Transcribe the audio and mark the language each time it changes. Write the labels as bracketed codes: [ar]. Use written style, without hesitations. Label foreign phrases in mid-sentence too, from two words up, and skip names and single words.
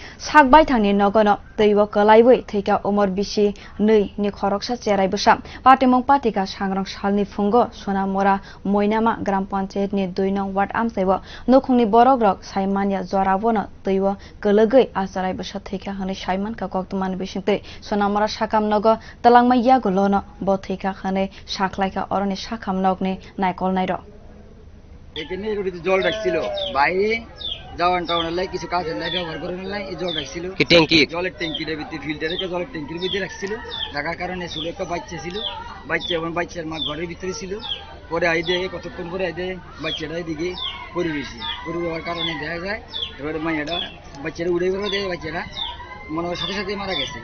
[trp] sakbai thangni nogono teibo kalaibai theika umar bisi nei ni khoroksa cherai bwsa patimong patika sangrang salni phungo sonamora moinama gram panchayat ni 2 nong ward amsaibo nokhungni borokrok saimania jorabono teibo kologai acharai bwsa theika hane saiman ka koktuman bisingtei sonamora sakam nogo talangmaiya golono bo theika hane saklaika oroni sakam nogni naikol nairo [bn] এখানে জল রাখছিল বাইরে যাওয়ান টাউনের লাই কিছু কাজের লাই ব্যবহার করার লাই এই জল রাখছিল কি ট্যাঙ্কি জলের ট্যাঙ্কির ভিতরে ফিল্টারে জলের ট্যাঙ্কির ভিতরে রাখছিল রাখার কারণে ছোট একটা বাচ্চা ছিল বাচ্চা এবং বাচ্চার মা ঘরের ভিতরে ছিল পরে আই দিয়ে কতক্ষণ পরে আই দিয়ে বাচ্চাটা এদিকে পড়ে গেছে পড়ে যাওয়ার কারণে দেখা যায় এবারে মাইয়াটা বাচ্চাটা উড়ে বেরো দেয় বাচ্চাটা মনে হয় সাথে সাথে মারা গেছে